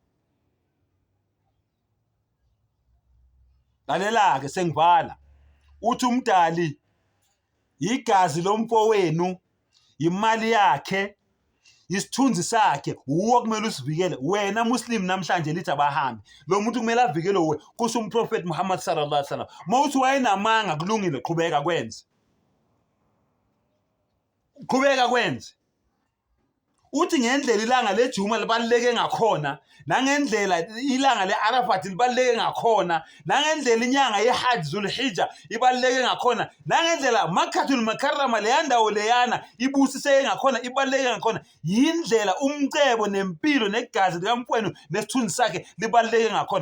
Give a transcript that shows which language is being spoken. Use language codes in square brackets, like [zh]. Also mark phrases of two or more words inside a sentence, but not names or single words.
[zu] Lalela ke sengivala. Uthi umdali igazi lomfowenu, imali yakhe, isithunzi sakhe, uwo kumele usivikele. Wena Muslim namhlanje lithi abahambi. Lo muntu kumele avikele we. Kusho umProfeti Muhammad [ar] صلى الله عليه وسلم. [zu] Mawuthi wayenamanga kulungile, qhubeka kwenze. Qhubeka kwenze. Uthi ngendlela ilanga leJuma libaluleke ngakhona, nangendlela ilanga leArafat libaluleke ngakhona, nangendlela inyanga yeHajj Zulhijja ibaluleke ngakhona, nangendlela Makkatul Mukarrama leyandawo leyana ibusise ngakhona ibaluleke ngakhona, yindlela umcebo nempilo negazi likamfowenu nesithunzi sakhe libaluleke ngakhona.